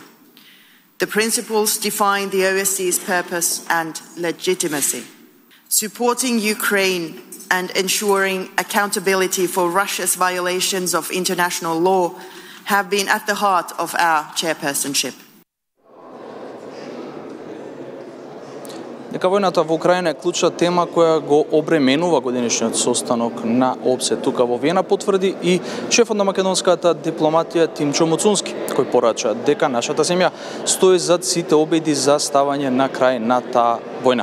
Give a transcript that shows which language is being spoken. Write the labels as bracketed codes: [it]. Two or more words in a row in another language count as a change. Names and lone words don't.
[en] The principles define the OSCE's purpose and legitimacy. Supporting Ukraine and ensuring accountability for Russia's violations of international law have been at the heart of our chairpersonship. [mk] Дека војната во Украина е клучна тема која го обременува годинишниот состанок на ОПСЕ тука во Виена, потврди и шефот на македонската дипломатија Тимчо Муцунски, кој порача дека нашата земја стои зад сите обиди за ставање на крај на таа војна.